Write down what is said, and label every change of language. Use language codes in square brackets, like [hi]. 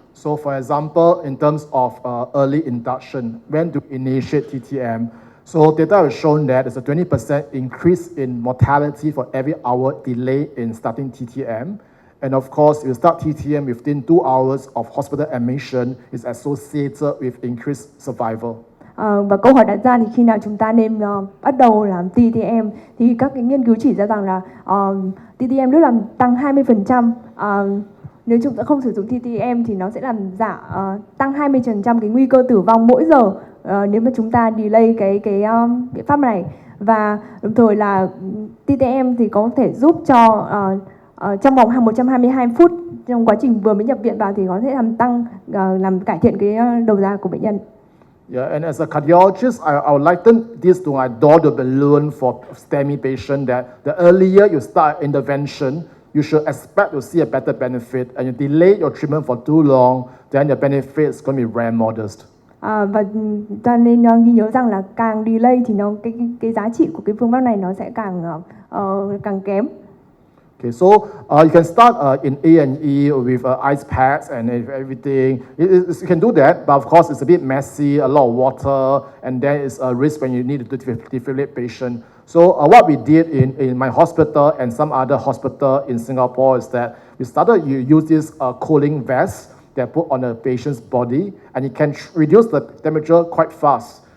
[en] So for example, in terms of early induction, when to initiate TTM. So data has shown that there's a 20% increase in mortality for every hour delay in starting TTM. And of course, if you start TTM within 2 hours of hospital admission, it's associated with increased survival. [vi] Và câu hỏi đặt ra thì khi nào chúng ta nên bắt đầu làm TTM, thì các cái nghiên cứu chỉ ra rằng là TTM lúc làm tăng 20%. Nếu chúng ta không sử dụng TTM thì nó sẽ làm tăng 20% cái nguy cơ tử vong mỗi giờ nếu mà chúng ta delay cái biện pháp này. Và đồng thời là TTM thì có thể giúp cho trong vòng 122 phút trong quá trình vừa mới nhập viện vào thì có thể làm tăng, làm cải thiện cái đầu ra của bệnh nhân. [en] Yeah, and as a cardiologist, I would liken this to my door-to balloon for STEMI patient that the earlier you start intervention, you should expect to see a better benefit, and you delay your treatment for too long, then the benefit is going to be very modest. [vi] Và ta nên ghi nhớ rằng là càng delay thì cái giá trị của cái phương pháp này nó sẽ càng kém. [en] Okay, so you can start in A&E with ice packs and everything. You can do that, but of course it's a bit messy, a lot of water, and then it's a risk when you need to defibrillate patient. So what we did in my hospital and some other hospital in Singapore is that we started to use this cooling vest that put on the patient's body, and it can reduce the temperature quite fast.